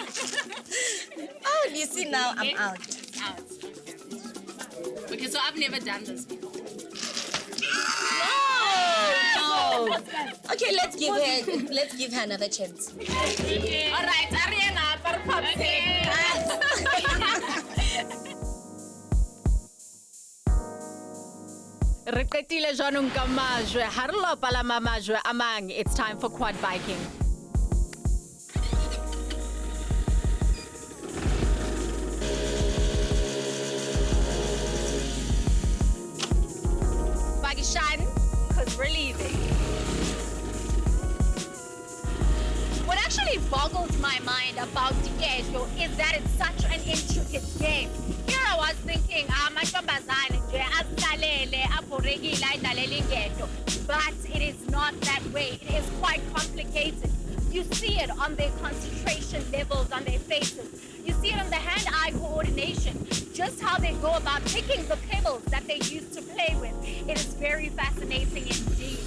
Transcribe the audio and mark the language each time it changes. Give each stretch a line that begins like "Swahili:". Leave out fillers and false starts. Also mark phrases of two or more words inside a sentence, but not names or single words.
English: Oh, you see now I'm out. Out. Okay, so I've never done this before. No. Okay, let's give her another chance. All right, Ariana, for Pop's sake.
Tswana: Re qetile jaanong ka majwe ha re lo palama majwe a mang.
English: It's time for quad biking. Pakistan, because we're leaving. What actually boggles my mind about diketo is that it's such an intricate game. Here I was thinking,
Zulu: amantombazane nje asilalele abhorekile ayidlalele ingeto,
English: but it is not that way. It is quite complicated. You see it on their concentration levels on their faces. You see it on the hand-eye coordination, just how they go about picking the pebbles that they used to play with. It is very fascinating indeed.